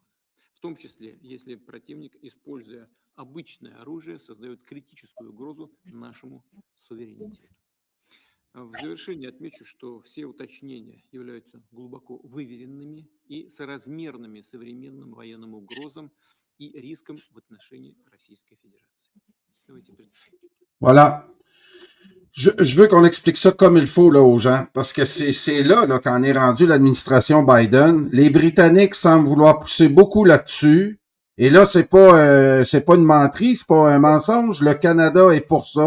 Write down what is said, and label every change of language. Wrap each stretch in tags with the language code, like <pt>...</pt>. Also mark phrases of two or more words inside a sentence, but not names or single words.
<ru>В том числе, если противник, используя обычное оружие, создает критическую угрозу нашему суверенитету. В завершение отмечу, что все уточнения являются глубоко выверенными и соразмерными современным военным угрозам и рискам в отношении Российской Федерации. Давайте</ru> <fr>Voilà. Je veux qu'on explique ça comme il faut là, aux gens, parce que c'est là qu'en est rendu l'administration Biden. Les Britanniques semblent vouloir pousser beaucoup là-dessus. Et là, c'est pas une menterie, c'est pas un mensonge. Le Canada est pour ça.</fr>